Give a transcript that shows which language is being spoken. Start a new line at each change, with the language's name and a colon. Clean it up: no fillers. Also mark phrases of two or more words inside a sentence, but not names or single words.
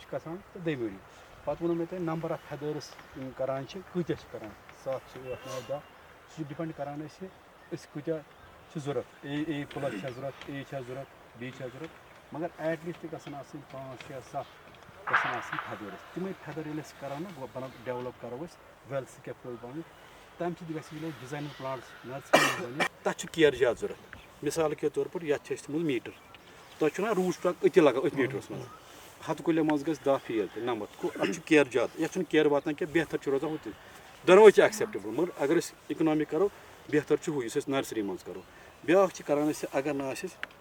Kashmiri: چھِ گژھان تہٕ دٔیمہِ ؤری پتہٕ ووٚنو مےٚ تۄہہِ
English: number of feathers
Kashmiri: یِم کران چھِ کۭتیاہ چھِ کران 7 چھِ 8 9 10 سُہ چھُ ڈِپٮ۪نٛڈ کران أسۍ کۭتیاہ چھِ ضوٚرتھ
English: A plus
Kashmiri: چھا ضوٚرتھ اے چھا ضوٚرتھ بی چھا ضوٚرتھ مگر
English: at least
Kashmiri: گژھن آسٕنۍ 5 6 7 گژھن آسٕنۍ فیدٲرٕس تِمے فیدر ییٚلہِ أسۍ کرو نا بناو ڈیولپ کرو أسۍ ویل سکیپول بنٲوِتھ تمہِ سۭتۍ گژھِ ییٚلہِ أسۍ
English: designing plants
Kashmiri: نرسری منٛز بنہِ تتھ چھُ کیر زیادٕ ضوٚرتھ
Urdu: مثال کے طور پر
Kashmiri: یتھ چھِ أسۍ تھوٚمُت میٖٹر تۄہہِ چھُ نا
English: root stock
Kashmiri: أتی لگان أتھۍ میٖٹرس منٛز ہتہٕ کُلٮ۪ن منٛز گژھِ 10 فیل تہِ نمتھ گوٚو اتھ چھُ کیر زیادٕ یتھ چھُنہٕ کیر واتان کینٛہہ بہتر چھُ روزان ہُتہِ دۄنوے چھِ ایکسیپٹیبل مگر اگر أسۍ اِکنامِک کرو بہتر چھُ ہُہ یُس أسۍ نرسری منٛز کرو بیٛاکھ چھِ کران أسۍ اگر نہٕ آسہِ